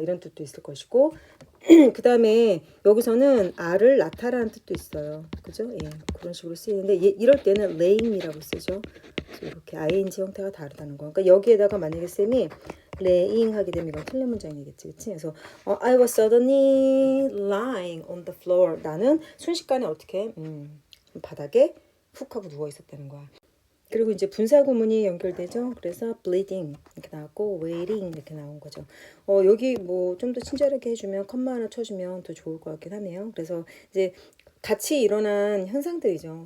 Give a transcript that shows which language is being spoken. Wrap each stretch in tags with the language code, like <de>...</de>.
<ko>이런 뜻도 있을 것이고 그 다음에 여기서는 알을 낳다라는 뜻도 있어요. 그죠? 예, 그런 식으로 쓰이는데 이럴 때는 laying이라고 쓰죠. 이렇게 ing 형태가 다르다는 거. 그러니까 여기에다가 만약에 쌤이 laying 하게 되면 이건 틀린 문장이겠지, 그치? 그래서</ko> <en>I was suddenly lying on the floor.</en> <ko>나는 순식간에 어떻게 바닥에 훅 하고 누워 있었다는 거야. 그리고 이제 분사구문이 연결되죠. 그래서 bleeding 이렇게 나왔고 waiting 이렇게 나온 거죠. 여기 뭐 좀 더 친절하게 해주면 컴마 하나 쳐주면 더 좋을 것 같긴 하네요. 그래서 이제 같이 일어난 현상들이죠.</ko>